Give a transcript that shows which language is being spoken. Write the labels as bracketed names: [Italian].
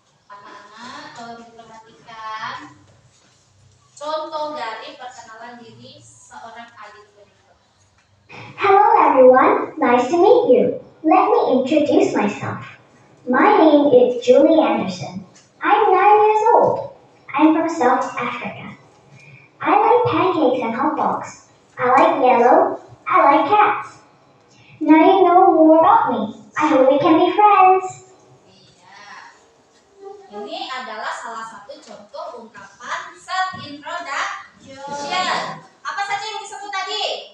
[Indonesian] Anak-anak kalau diperhatikan contoh dari perkenalan diri seorang adik berikut. [English] Hello everyone, nice to meet you. Let me introduce myself. My name is Julie Anderson. I'm 9 years old. I'm from South Africa. I like pancakes and hot dogs. I like yellow. I like cats. Now you know more about me. I hope we can be friends. [Indonesian] Iya. Ini adalah salah satu contoh ungkapan self introduction. Apa saja yang disebut tadi?